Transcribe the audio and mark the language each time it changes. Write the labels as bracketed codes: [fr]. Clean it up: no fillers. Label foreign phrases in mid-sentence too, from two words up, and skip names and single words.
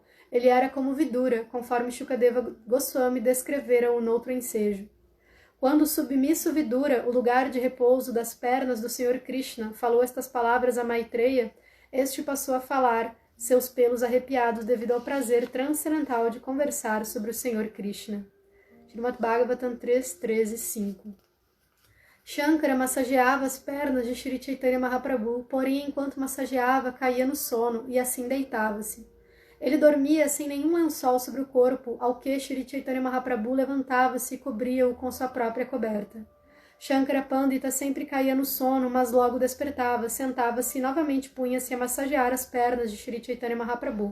[pt] Ele era como Vidura, conforme Shukadeva Goswami descrevera-o noutro ensejo. Quando o submisso Vidura, o lugar de repouso das pernas do Senhor Krishna, falou estas palavras a Maitreya, este passou a falar, seus pelos arrepiados devido ao prazer transcendental de conversar sobre o Senhor Krishna. Srimad Bhagavatam 3.13.5. Shankara massageava as pernas de Shri Chaitanya Mahaprabhu, porém enquanto massageava caía no sono e assim deitava-se. Ele dormia sem nenhum lençol sobre o corpo, ao que Shri Chaitanya Mahaprabhu levantava-se e cobria-o com sua própria coberta. Shankara Pandita sempre caía no sono, mas logo despertava, sentava-se e novamente punha-se a massagear as pernas de Shri Chaitanya Mahaprabhu.